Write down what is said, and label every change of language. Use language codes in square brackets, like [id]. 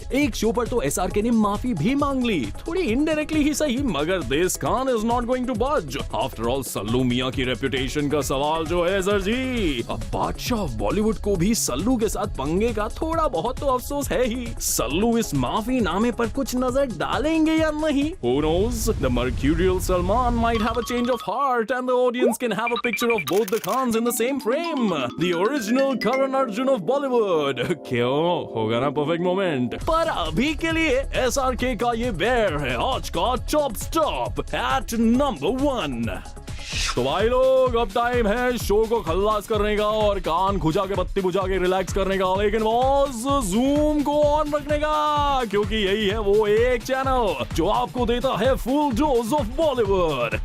[hi] एक शो पर तो एसआरके ने माफी भी मांग ली, थोड़ी इनडायरेक्टली ही सही, मगर [en] This Khan is not going to buzz. After all [hi] सल्लू मियां की रेपुटेशन का सवाल जो है सर जी, अब बादशाह ऑफ बॉलीवुड को भी सल्लू के साथ पंगे का थोड़ा बहुत तो अफसोस है ही। सल्लू इस माफी नामे पर कुछ नजर डालेंगे या नहीं? [en] Who knows? The mercurial Salman might have a change of heart and the audience can have a picture of both the Khans in the same frame. The original Karan Arjun of Bollywood. [hi] क्यों? होगा ना [en] perfect moment? [hi] पर अभी के लिए SRK का ये बेर है आज का टॉप स्टॉप [en] at number 1। [hi] तो भाई लोग, अब टाइम है शो को खल्लास करने का और कान खुजा के बत्ती बुझा के रिलैक्स करने का, लेकिन बॉस जूम को ऑन रखने का, क्योंकि यही है वो एक चैनल जो आपको देता है फुल डोज ऑफ बॉलीवुड।